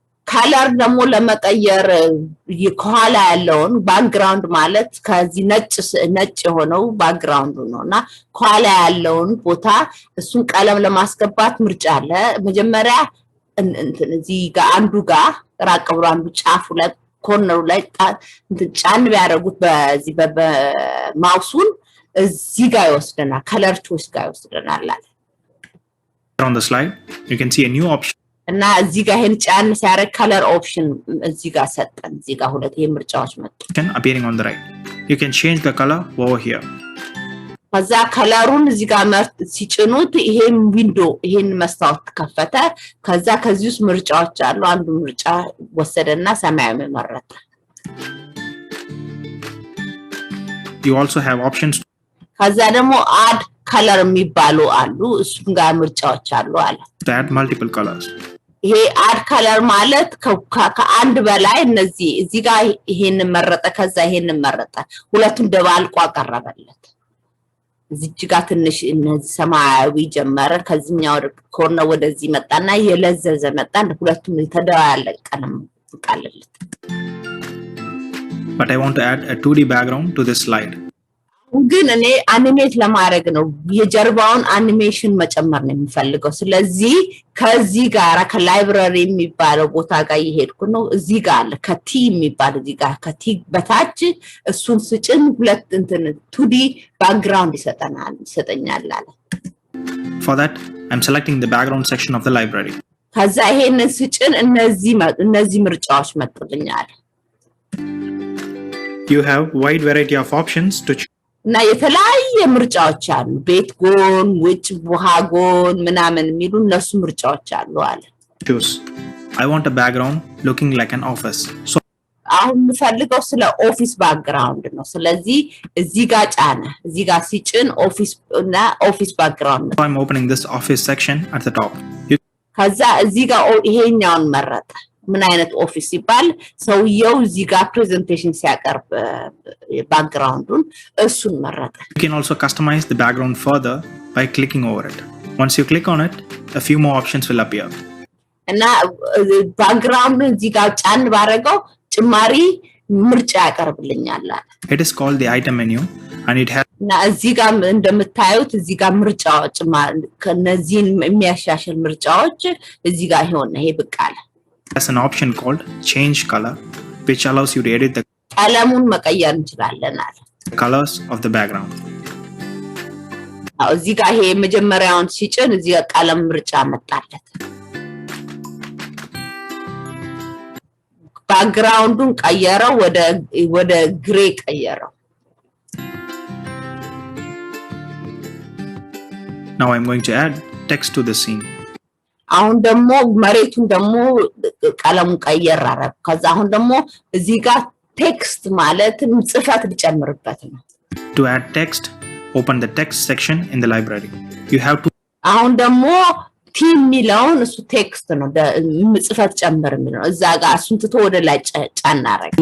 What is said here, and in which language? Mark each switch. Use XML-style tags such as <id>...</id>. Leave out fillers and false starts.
<am>ከለር ደግሞ ለመቀየር ከኋላ ያለውን ባክግራውንድ ማለት ከዚህ ነጭ የሆነው ባክግራውንዱ ነውና ከኋላ ያለውን ቦታ እሱን ቀለም ለማስገባት ምርጫ አለ መጀመሪያ እዚህ ጋር አንዱ ጋር ራቅ ብሎ አንዱ ጫፉ ላይ ኮርነሩ ላይ ጫን ቢያደርጉት በዚህ በማውሱን እዚህ ጋር ይወስደናል ከለር ቾይስ ጋር ይወስደናል አለ</am> <en>On the slide, you can see a new option.</en> <am>እና እዚህ ጋር ሄን ጫን ሲያደርግ ከለር ኦፕሽን እዚህ ጋር ሰጠን እዚህ ጋር ሁለት ምርጫዎች መጡ</am> <en>Appearing on the right. You can change the color over here.</en> <am>ከዛ ከለሩን እዚህ ጋር ሲጭኑት ይሄን ዊንዶ ይሄን መስታወት ከፈተ ከዛ ከዚህ ውስጥ ምርጫዎች አሉ አንዱ ምርጫ ወሰደና ሰማያዊ መረጠ</am> <en>You also have options</en> <am>ከዛ ደግሞ አድ ከለር የሚባሉ አሉ እሱም ጋር ምርጫዎች አሉ አለ</am> <en>to add multiple colors.</en> <am>ይሄ አድ ከለር ማለት ከአንድ በላይ እዚህ ጋር ይሄን መረጠ ከዛ ይሄን መረጠ ሁለቱም ደባልቆ አቀረበለት እዚህ ጋር ትንሽ እነዚህ ሰማያዊ ጀመረ ከዚህኛው ኮርነር ወደዚህ መጣና የለዘዘ መጣ ሁለቱም ተደባለቀ ቀለም ቃለለት</am> <en>But I want to add a 2D background to this slide.</en> <am>ግን እኔ አኒሜት ለማድረግ ነው የጀርባውን አኒሜሽን መጨመር ነው የሚፈልገው ስለዚህ ከዚህ ጋር ከላይብራሪ የሚባለው ቦታ ጋር ይሄድኩ ነው እዚህ ጋር አለ ከቲ የሚባል እዚህ ጋር ከቲ በታች እሱን ስጭን ሁለት እንትን 2D ባክግራውንድ ይሰጠኛል አለ</am> <en>For that, I'm selecting the background section of the library.</en> <am>ከዛ ይሄንን ስጭን እነዚህ ምርጫዎች መጥተኛል</am> <en>You have wide variety of options to choose.</en> <am>እና የተለያየ ምርጫዎች አሉ ቤት ጎን ውጭ ውሃ ጎን ምናምን የሚሉ እነሱ ምርጫዎች አሉ አለ</am> <en>I want a background looking like an office. So</en> <am>አሁን የምፈልገው ስለ ኦፊስ ባክግራውንድ ነው ስለዚህ እዚህ ጋር ጫነ እዚህ ጋር ሲጭን ኦፊስ ባክግራውንድ</am> <en>I'm opening this office section at the top.</en> <am>ከዛ እዚህ ጋር ይሄኛውን መረጠ ምን አይነት ኦፊስ ይባል ሰውየው እዚህ ጋር ፕሬዘንቴሽን ሲያቀርብ ባክግራውንዱን እሱን መረጠ</am> <en>You can also customize the background further by clicking over it. Once you click on it, a few more options will appear.</en> <am>እና ባክግራውንዱን እዚህ ጋር ጫን ባረገው ጭማሪ ምርጫ ያቀርብልኛል</am> <en>It is called the item menu and it has</en> <am>እና እዚህ ጋር እንደምታዩት እዚህ ጋር ምርጫዎች ከነዚህን የሚያሻሽል ምርጫዎች እዚህ ጋር ይሄ ብቅ አለ</am> <en>has an option called change color which allows you to edit the</en> <am>ቀለሙን መቀየር እንችላለን አለ</am> <en>colors of the background.</en> <am>እዚህ ጋር ይሄ መጀመሪያውን ሲጭን እዚህ ጋር ቀለም ምርጫ መጣለት ባክግራውንዱን ቀየረው ወደ ግሬ ቀየረው</am> <en>Now I'm going to add text to the scene.</en> <am>አሁን ደግሞ መሬቱን ደግሞ ቀለሙን ቀየር አረብ ከዛ አሁን ደግሞ እዚህ ጋር ቴክስት ማለት ጽፈት ሊጨምርበት ነው</am> <en>To add text, open the text section in the library. You have to</en> <am>አሁን ደግሞ ቲም ሚለውን እሱ ቴክስት ነው ጽፈት ጨምር የሚለው እዛ ጋር እሱን ትቶ ወደ ላይ ጫን አረግ</am>